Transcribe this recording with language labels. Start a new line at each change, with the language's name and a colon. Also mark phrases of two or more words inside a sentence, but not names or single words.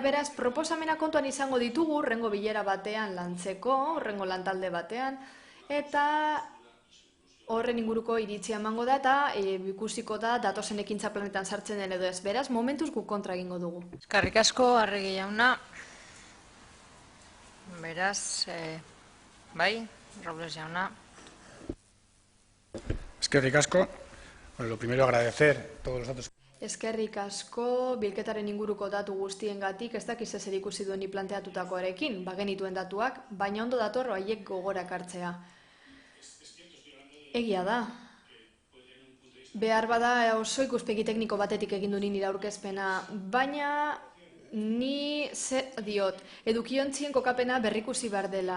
Basque: Beraz, proposamena kontuan izango ditugu, hurrengo bilera batean lantzeko, hurrengo lantalde batean, eta horren inguruko iritzia emango da eta ikusiko da datozen ekintza planetan sartzen den edo ez. Beraz, momentuz guk kontra egingo dugu. Eskerrik asko, Arregi jauna. Beraz, bai, Robles jauna. Eskerrik asko. Bueno,
Spanish: lo primero agradecer todos los datos.
Basque: Eskerrik asko, bilketaren inguruko datu guztiengatik, ez dakiz ezer ikusi duen planteatutakoarekin, bagenituen datuak, baina ondo dator haiek gogorak hartzea. Egia da. Behar bada oso ikuspegi tekniko batetik egin du nire aurkezpena, baina ni diot, edukiontzien kokapena berrikusi behar dela.